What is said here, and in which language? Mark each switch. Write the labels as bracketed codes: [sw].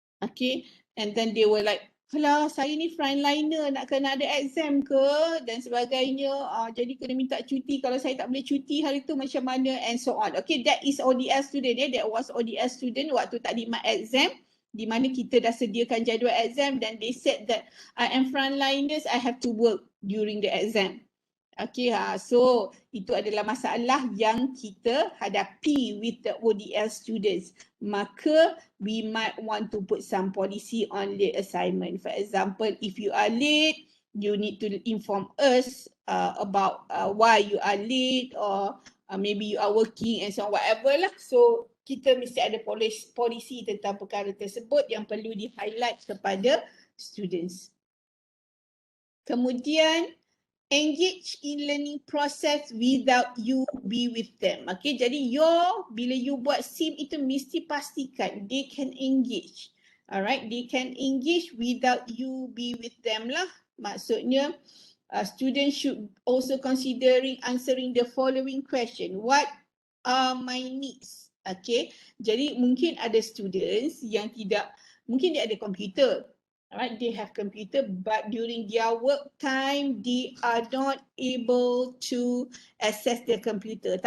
[en] Okay, and then they were like, [ms] "Alah, saya ni frontliner, nak kena ada exam ke?" dan sebagainya. Jadi kena minta cuti, kalau saya tak boleh cuti hari tu macam mana, [en] and so on. Okay, that is ODL student ya. That was ODL student [ms] waktu taklimat exam, di mana kita dah sediakan jadual exam, dan [en] they said that I am frontliners, I have to work during the exam. [ms] Okay, so itu adalah masalah yang kita hadapi [en] with the ODL students. Maka we might want to put some policy on late assignment. For example, if you are late, you need to inform us about why you are late, or maybe you are working and so on, whatever lah. [ms] So kita mesti ada polisi tentang perkara tersebut yang perlu di-highlight kepada students. [en] Kemudian, engage in learning process without you be with them. [ms] Okay, jadi bila you buat SIM itu mesti pastikan [en] they can engage. Alright, they can engage without you be with them lah. Maksudnya, students should also considering answering the following question. What are my needs? [ms] Okay, jadi mungkin ada students yang mungkin dia ada komputer. [en] Alright, they have computer, but during their work time, they are not able to access their computer.